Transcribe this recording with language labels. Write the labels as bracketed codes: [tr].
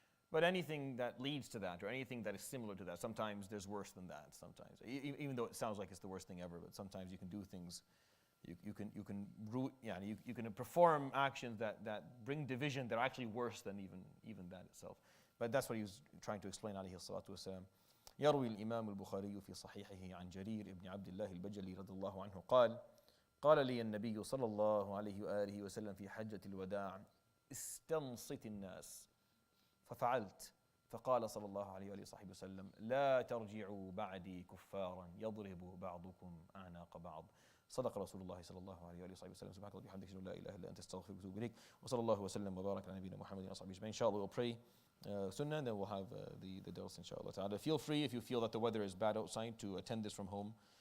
[en] But anything that leads to that, or anything that is similar to that, sometimes there's worse than that. Sometimes, even though it sounds like it's the worst thing ever, but sometimes you can do things, you can perform actions that bring division that are actually worse than even that itself. But that's what he was trying to explain, [ar] عليه الصلاة والسلام. يروي الإمام البخاري في صحيحه عن جرير ابن عبد الله البجلي رضي الله عنه قال لي النبي صلى الله عليه وآله وسلم في حجة الوداع استنصت الناس ففعلت. فقال صلى الله عليه وآله وصحبه وسلم لا ترجعوا بعدي كفارا يضرب بعضكم أعناق بعض. صدق رسول الله صلى الله عليه وآله وصحبه وسلم. سبحانك اللهم وبحمدك لا إله إلا أنت أستغفرك وأتوب إليك. وصلى الله وسلم وبارك على نبينا محمد وصحبه أجمعين. [en] Inshallah, we'll pray sunnah, and then we'll have the dars, inshallah ta'ala. Feel free, if you feel that the weather is bad outside, to attend this from home.